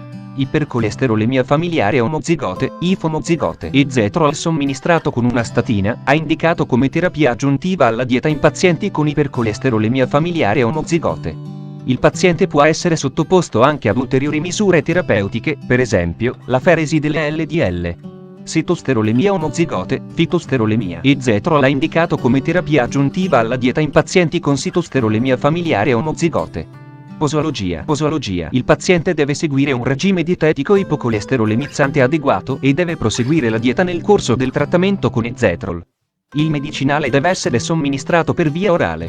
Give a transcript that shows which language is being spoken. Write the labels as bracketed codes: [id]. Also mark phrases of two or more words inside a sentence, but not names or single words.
[it] Ipercolesterolemia familiare omozigote, IF-omozigote. Ezetrol somministrato con una statina, ha indicato come terapia aggiuntiva alla dieta in pazienti con ipercolesterolemia familiare omozigote. Il paziente può essere sottoposto anche ad ulteriori misure terapeutiche, per esempio, la feresi delle LDL. Sitosterolemia omozigote, fitosterolemia. Ezetrol è indicato come terapia aggiuntiva alla dieta in pazienti con sitosterolemia familiare omozigote. Posologia. Il paziente deve seguire un regime dietetico ipocolesterolemizzante adeguato e deve proseguire la dieta nel corso del trattamento con Ezetrol. Il medicinale deve essere somministrato per via orale.